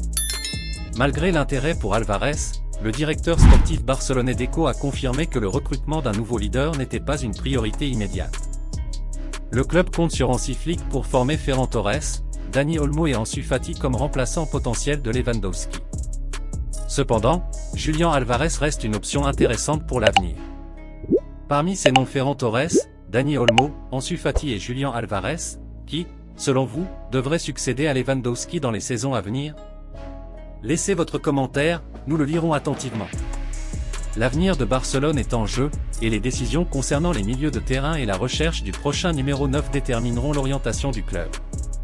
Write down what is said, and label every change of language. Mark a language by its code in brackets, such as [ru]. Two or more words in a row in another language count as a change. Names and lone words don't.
[fr] Malgré l'intérêt pour Álvarez, le directeur sportif barcelonais Deco a confirmé que le recrutement d'un nouveau leader n'était pas une priorité immédiate. Le club compte sur Hansi Flick pour former Ferran Torres, Dani Olmo et Ansu Fati comme remplaçants potentiels de Lewandowski. Cependant, Julián Álvarez reste une option intéressante pour l'avenir. Parmi ces noms Ferran Torres, Dani Olmo, Ansu Fati et Julián Álvarez, qui, selon vous, devraient succéder à Lewandowski dans les saisons à venir? Laissez votre commentaire, nous le lirons attentivement. L'avenir de Barcelone est en jeu, et les décisions concernant les milieux de terrain et la recherche du prochain numéro 9 détermineront l'orientation du club.